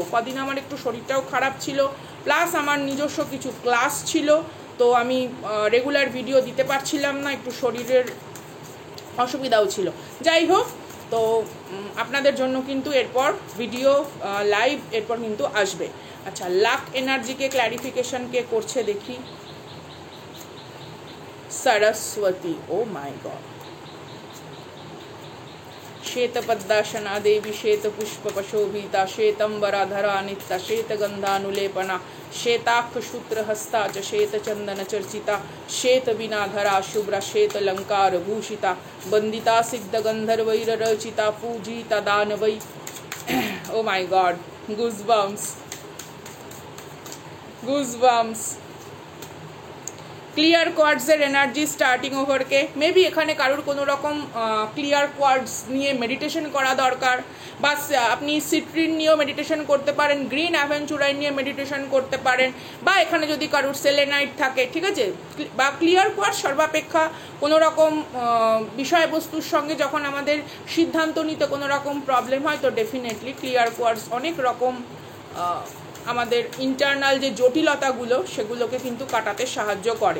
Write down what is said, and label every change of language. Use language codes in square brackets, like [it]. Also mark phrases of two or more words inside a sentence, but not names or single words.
[bn] কদিন আমার একটু শরীরটাও খারাপ ছিল, প্লাস আমার নিজস্ব কিছু ক্লাস ছিল, তো আমি [en] regular video [bn] দিতে পারছিলাম না, একটু শরীরের অসুবিধাও ছিল। যাই হোক, তো আপনাদের জন্য কিন্তু এরপর [en] video live [bn] এরপর কিন্তু আসবে। আচ্ছা, [en] luck energyকে clarification [bn] কে করছে দেখি? সরস্বতী। [en] oh my god. [sa] श्वेतपद्मासना देवी श्वेतपुष्पशोभिता श्वेतंबराधरा नित्या श्वेतगंधानुलेपना श्वेताक्षसूत्रहस्ता च श्वेतचंदनचर्चिता श्वेतवीणाधरा शुभ्रा श्वेतलंकारभूषिता वंदिता सिद्धगंधर्वैररचिता पूजिता दानवै। [en] oh my god, गुजबम्स। clear quartzের energy starting overকে maybe [bn] এখানে কারোর কোনো রকম [en] clear quartz [bn] নিয়ে মেডিটেশন করা দরকার, বা আপনি সিট্রিন নিয়েও মেডিটেশন করতে পারেন, [en] green aventurine [bn] নিয়ে মেডিটেশন করতে পারেন, বা এখানে যদি কারোর সেলেনাইট থাকে, ঠিক আছে, বা [en] clear quartz [bn] সর্বাপেক্ষা কোনো রকম বিষয়বস্তুর সঙ্গে যখন আমাদের সিদ্ধান্ত নিতে কোনো রকম প্রবলেম হয়, তো ডেফিনেটলি [en] clear quartz [bn] অনেক রকম আমাদের ইন্টারনাল যে জটিলতাগুলো সেগুলোকে কিন্তু কাটাতে সাহায্য করে।